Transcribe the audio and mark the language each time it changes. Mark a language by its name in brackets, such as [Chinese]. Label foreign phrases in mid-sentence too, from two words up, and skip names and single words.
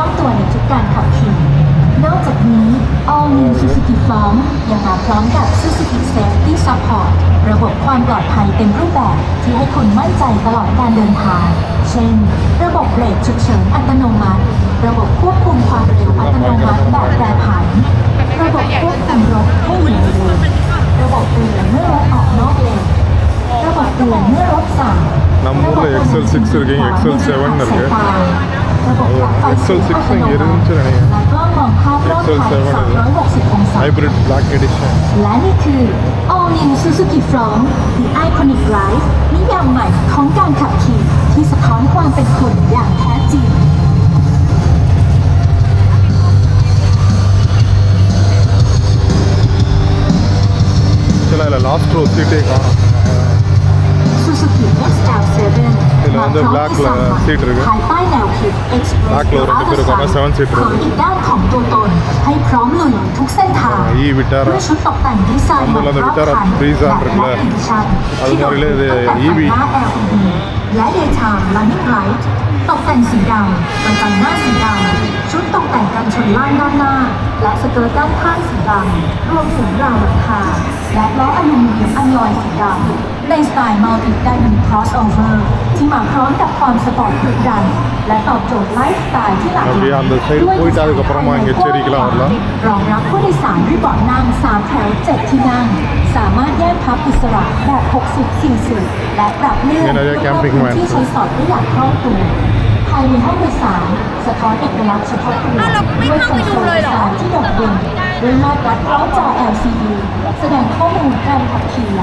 [Thai] องตัวในทุกการขับขี่นอกจากนี้ All New Suzuki Form ยังมาพร้อมกับ Suzuki Safety Support ระบบความปลอดภัยเต็มรูปแบบที่ให้คุณมั่นใจตลอดการเดินทางเช่นระบบเบรกฉุกเฉินอัตโนมัติระบบควบคุมความเร็วอัตโนมัติแบบแปรผันระบบควบคุมรถให้หยุดเร็วระบบเตือนเมื่อรถออกนอกเลนระบบเตือนเมื่อรถสั่ง [Tamil] நம்ம ஊரில் XL6 இருக்குங்க XL7 இருக்கு XL6 இங்கே இருந்துச்சு நினைக்கிறேன் [Thai] และกล้องมองภาพรอบคัน360 องศา [English] hybrid black edition [Thai] และนี่คือ All New Suzuki Front [English] The Iconic Drive [Thai] นิยามใหม่ของการขับขี่ที่สะท้อนความเป็นคนอย่างแท้จริง [Tamil] சில இல்லை [English] last row seat [Tamil] காணும் Suzuki XL7 இதுல வந்து blackல seat இருக்கு. [Thai] ภายใต้แนวคิด Express [Tamil] blackல ஒரு 2 பேர் இருக்காங்க 7 seat [Thai] ของ [Tamil] இருக்கு [Thai] อีกด้านของตัวตนให้พร้อมลุยทุกเส้นทาง E Vitara ด้วยชุดตกแต่งดีไซน์ [Tamil] நம்மள அந்த [Thai] รอบ Vitara คัน [Tamil] Brezza இருக்குல்ல [Thai] และ Edition [Tamil] அது மாதிரிலே இது [Thai] ที่ EV ตกแต่งหน้า LED และ [English] Daytime Running Light [Thai] ตกแต่งสีดำกระจังหน้าสีดำชุดตกแต่งกันชนล่างด้านหน้า และสเกิร์ตด้านข้างสีดำรวมถึงราวหลังคาและล้ออลูมิเนียมอัลลอยสีดำในสไตล์ [English] Multi Dynamic Crossover [Thai] ที่มาพร้อมกับความสปอร์ตดุดันและตอบโจทย์ไลฟ์สไตล์ที่หลากหลาย [Tamil] அப்படியே அந்த side [Thai] ด้วย [Tamil] போயிட்டு அதுக்கப்புறமா இங்க செரிக்கலாம் வரலாம் [Thai] รองรับผู้โดยสารด้วยเบาะนั่ง3แถว7ที่นั่งสามารถแยกพับอิสระแบบ60-40และปรับเลื่อน นี่น่าจะ [English] camping van [Thai] ที่ใช้สอดได้อย่างคล่องตัวภายในห้องโดยสารสะท้อนเอกลักษณ์เฉพาะตัวด้วยคอนโซลดีไซน์ที่โดดเด่นด้วยมาตรวัดพร้อมจอ LCD แสดงข้อมูลการขับขี่